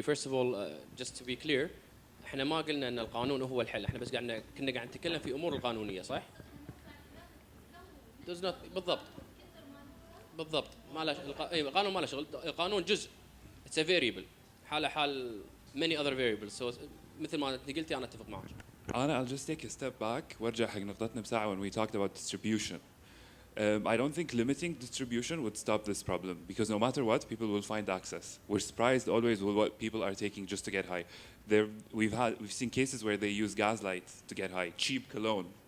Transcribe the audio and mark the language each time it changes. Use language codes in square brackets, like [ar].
[en] First of all, just to be clear, [ar] إحنا ما قلنا إن القانون هو الحل، إحنا بس كنا قاعد نتكلم في أمور القانونية، صح؟ [en] Does not [ar] بالضبط ما له القانون ما له شغل. القانون جزء [en] it's a variable [ar] حال [en] many other variables. so [ar] مثل ما انت قلتي انا اتفق معك. [en] I'll just take a step back [ar] وارجع حق نقطتنا بساعة [en] when we talked about distribution. I don't think limiting distribution would stop this problem, because no matter what, people will find access. We're surprised always with what people are taking just to get high. We've seen cases where they use gaslight to get high, cheap cologne.